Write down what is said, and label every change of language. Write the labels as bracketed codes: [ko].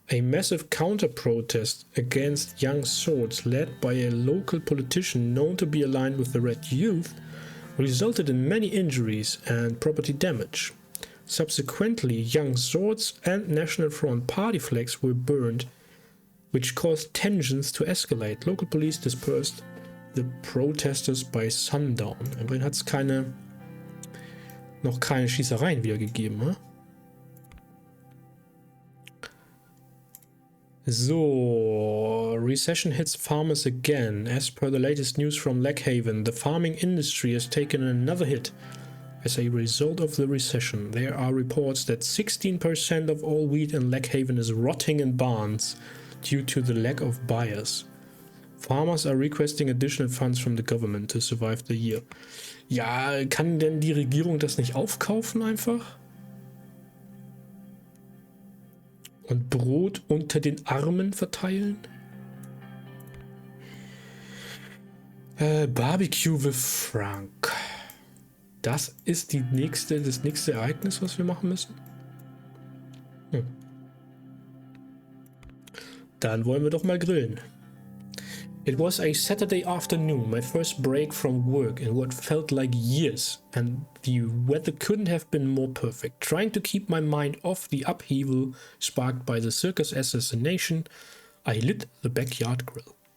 [en] A massive counter-protest against Young Swords led by a local politician known to be aligned with the Red Youth resulted in many injuries and property damage. Subsequently, Young Swords and National Front party flags were burned, which caused tensions to escalate. Local police dispersed the protesters by sundown. [de] Immerhin hat es noch keine Schießereien wieder gegeben, ne? [en] So, recession hits farmers again. As per the latest news from Lakehaven, the farming industry has taken another hit as a result of the recession. There are reports that 16% of all wheat in Lakehaven is rotting in barns due to the lack of buyers. Farmers are requesting additional funds from the government to survive the year. [de] Ja, kann denn die Regierung das nicht aufkaufen einfach? Und Brot unter den Armen verteilen? [en] Barbecue with Franc. [de] Das ist das nächste Ereignis, was wir machen müssen? Dann wollen wir doch mal grillen. [en] It was a Saturday afternoon, my first break from work in what felt like years, and the weather couldn't have been more perfect. Trying to keep my mind off the upheaval sparked by the circus assassination, I lit the backyard grill.